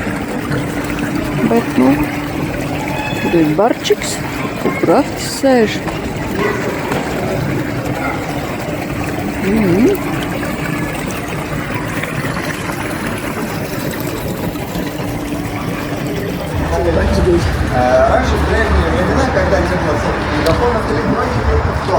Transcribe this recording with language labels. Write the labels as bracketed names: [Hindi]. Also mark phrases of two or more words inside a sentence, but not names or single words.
[Latvian] Bet, nu, tur ir barčiks, kur aktis sēž. [Russian] Раньше, в древние времена, когда не было мегафонов электроники, только кто?